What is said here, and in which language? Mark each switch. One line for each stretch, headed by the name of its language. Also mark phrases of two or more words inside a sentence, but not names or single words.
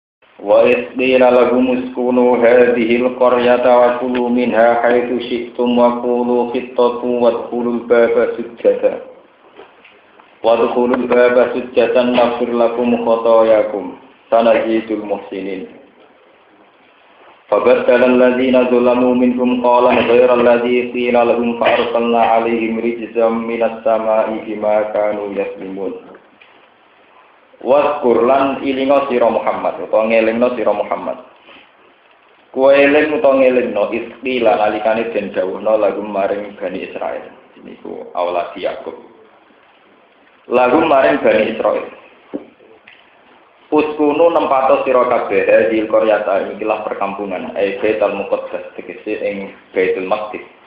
Arabic: وإذ قيل لهم اسكنوا هذه القرية وكلوا منها حيث شئتم وقولوا حطة وادخلوا الباب سجدا وادخلوا الباب سجدا نغفر لكم خطاياكم سنزيد المحسنين. فبدل الذين ظلموا منهم قولا غير الذي قيل لهم فأرسلنا عليهم رجزا من السماء بما كانوا يظلمون.
Javanese: Waskur lan ilinga sira Muhammad utawa ngelingno sira Muhammad. Kowe eling utawa ngelingno istilah nalikane den dawuhna lagu maring Bani Israil. Niku awlat Yakub. Lagu maring Bani Israil. Uskunu nempato sira kabeh di Qaryata ikilah perkampungan Baitul Muqaddas tegese ing Baitul Maqdis.